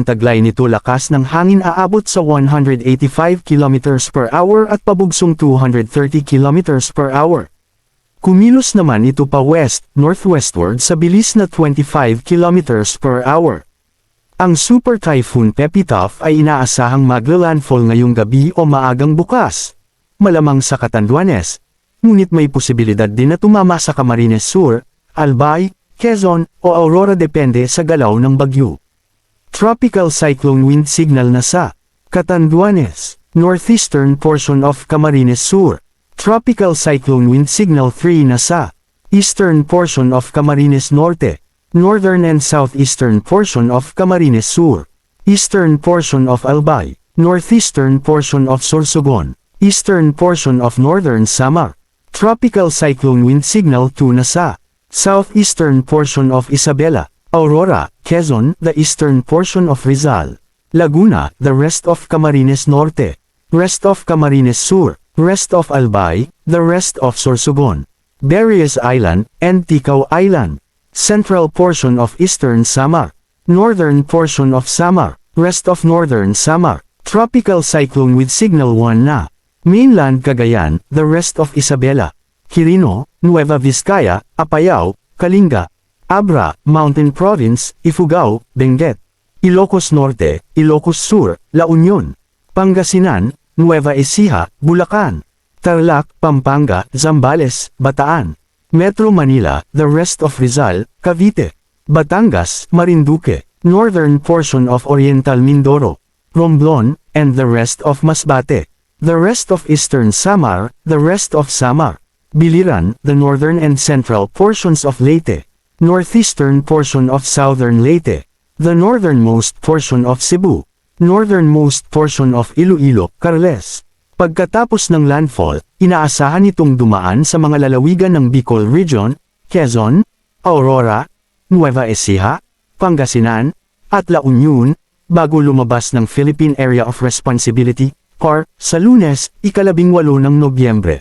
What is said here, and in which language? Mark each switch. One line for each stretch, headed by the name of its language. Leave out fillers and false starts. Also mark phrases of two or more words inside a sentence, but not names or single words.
Filipino: Taglay nito lakas ng hangin aabot sa 185
English: km per hour
Filipino: at pabugsong 230
English: km per hour.
Filipino: Kumilos naman ito pa west-northwestward sa bilis na 25
English: km per hour.
Filipino: Ang Super Typhoon Pepito ay inaasahang magla-landfall ngayong gabi o maagang bukas, malamang sa Catanduanes, ngunit may posibilidad din na tumama sa Camarines Sur, Albay, Quezon o Aurora depende sa galaw ng bagyo.
English: Tropical Cyclone Wind Signal
Filipino: na sa
English: Catanduanes, northeastern portion of Camarines Sur. Tropical Cyclone Wind Signal 3
Filipino: na sa
English: eastern portion of Camarines Norte, northern and southeastern portion of Camarines Sur, eastern portion of Albay, northeastern portion of Sorsogon, eastern portion of northern Samar. Tropical Cyclone Wind Signal 2
Filipino: na sa
English: southeastern portion of Isabela, Aurora, Quezon, the eastern portion of Rizal, Laguna, the rest of Camarines Norte, rest of Camarines Sur, rest of Albay, the rest of Sorsogon, Berries Island, and Ticao Island, central portion of eastern Samar, northern portion of Samar, rest of northern Samar. Tropical Cyclone with Signal 1 na mainland Cagayan, the rest of Isabela, Quirino, Nueva Vizcaya, Apayao, Kalinga, Abra, Mountain Province, Ifugao, Benguet, Ilocos Norte, Ilocos Sur, La Union, Pangasinan, Nueva Ecija, Bulacan, Tarlac, Pampanga, Zambales, Bataan, Metro Manila, the rest of Rizal, Cavite, Batangas, Marinduque, northern portion of Oriental Mindoro, Romblon, and the rest of Masbate, the rest of eastern Samar, the rest of Samar, Biliran, the northern and central portions of Leyte, northeastern portion of southern Leyte, the northernmost portion of Cebu, northernmost portion of Iloilo, Carles.
Filipino: Pagkatapos ng landfall, inaasahan itong dumaan sa mga lalawigan ng Bicol Region, Quezon, Aurora, Nueva Ecija, Pangasinan, at La Union, bago lumabas ng Philippine Area of Responsibility, PAR, sa Lunes, 18 ng Nobyembre.